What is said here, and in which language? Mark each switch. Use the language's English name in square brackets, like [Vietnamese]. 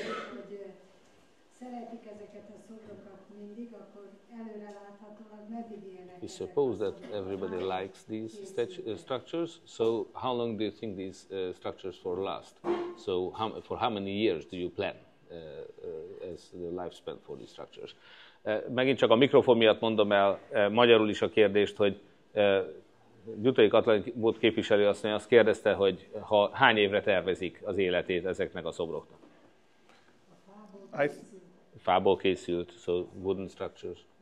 [Hungarian] Hogy szeretik ezeket a szobrokat mindig, akkor előreláthatólag meddig élnek. [English] You suppose that everybody likes these structures, so how long do you think these structures for last? So for how many years do you plan as the lifespan for these structures? [Hungarian] Megint csak a mikrofon miatt mondom el magyarul is a kérdést, hogy Gyutai Katalin volt képviselő asszony, azt kérdezte, hogy hány évre tervezik az életét ezeknek a szobroknak. Fából készült, [English] so wooden structures.